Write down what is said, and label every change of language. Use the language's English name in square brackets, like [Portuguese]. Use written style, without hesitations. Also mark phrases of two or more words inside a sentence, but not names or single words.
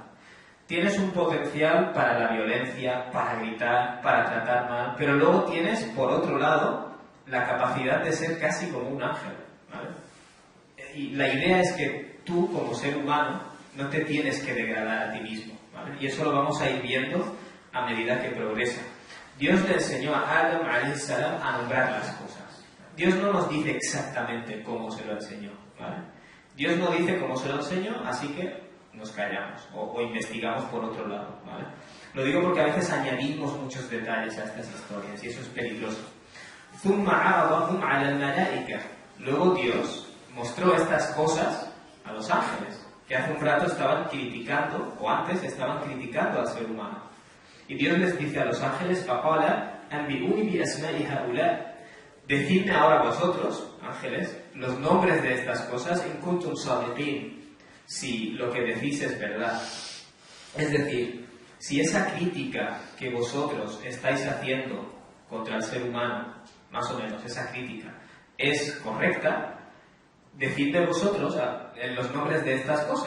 [Spanish] Tienes un potencial para la violencia, para gritar, para tratar mal, pero luego tienes, por otro lado, la capacidad de ser casi como un ángel, ¿vale? Y la idea es que tú, como ser humano, no te tienes que degradar a ti mismo, ¿vale? Y eso lo vamos a ir viendo a medida que progresa. Dios le enseñó a Adam [Arabic] عليه السلام [Spanish] a nombrar las cosas. Dios no nos dice exactamente cómo se lo enseñó, ¿vale? Dios no dice cómo se lo enseñó, así que nos callamos o investigamos por otro lado, ¿vale? Lo digo porque a veces añadimos muchos detalles a estas historias y eso es peligroso. Luego Dios mostró estas cosas a los ángeles, que hace un rato estaban criticando, o antes estaban criticando al ser humano. Y Dios les dice a los ángeles: decidme ahora vosotros, ángeles, los nombres de estas cosas, [Arabic] إن كنتم صادقين, [Spanish] si lo que decís es verdad. Es decir, si esa crítica que vosotros estáis haciendo contra el ser humano, más o menos, esa crítica, es correcta, decidme vosotros los nombres de estas cosas.